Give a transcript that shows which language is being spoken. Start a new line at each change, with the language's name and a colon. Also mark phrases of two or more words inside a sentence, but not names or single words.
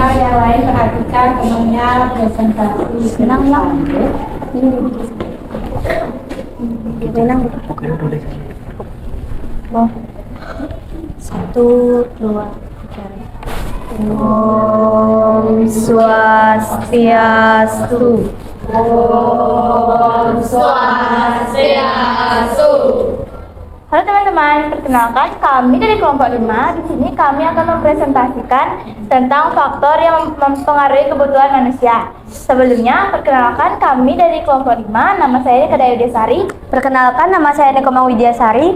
Indonesian: yang lain perhatikan temannya presentasi. Senang lah. Oh. 1, 2, 3.
Balinese: Om Swastiastu. Om Swastiastu.
Indonesian: Halo teman-teman, perkenalkan kami dari kelompok 5. Di sini kami akan mempresentasikan tentang faktor yang mempengaruhi kebutuhan manusia. Sebelumnya, perkenalkan kami dari kelompok 5. Nama saya Kadaya Widyasari. Perkenalkan nama saya Nekomang Widyasari.